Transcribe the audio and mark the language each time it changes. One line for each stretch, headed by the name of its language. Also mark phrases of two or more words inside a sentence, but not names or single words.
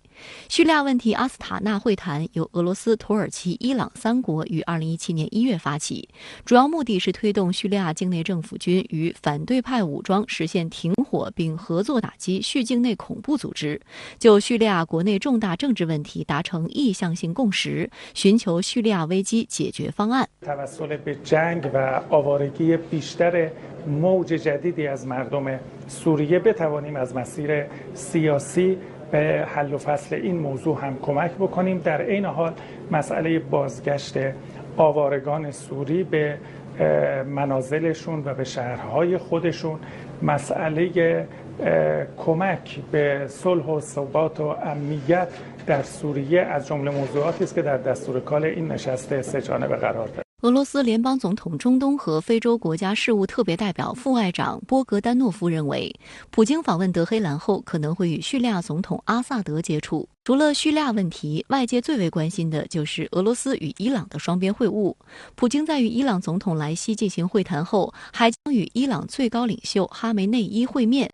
Chinese: 叙利亚问题阿斯塔纳会谈由俄罗斯、土耳其、伊朗3国于2017年1月发起，主要目的是推动叙利亚境内政府军与反对派武装实现停火，并合作打击叙境内恐怖组织，就叙利亚国内重大政治问题达成意向性共识，寻求叙利亚危机解决方案。
Persian: به حل و فصل این موضوع هم کمک بکنیم در عین حال مسئله بازگشت آوارگان سوری به منازلشون و به شهرهای خودشون مسئله کمک به صلح و ثبات و امنیت در سوریه از جمله موضوعاتی است که در دستور کال این نشست سه‌جانبه قرار دارد。
Chinese: 俄罗斯联邦总统中东和非洲国家事务特别代表副外长波格丹诺夫认为，普京访问德黑兰后可能会与叙利亚总统阿萨德接触。除了叙利亚问题，外界最为关心的就是俄罗斯与伊朗的双边会晤。普京在与伊朗总统莱西进行会谈后，还将与伊朗最高领袖哈梅内伊会面。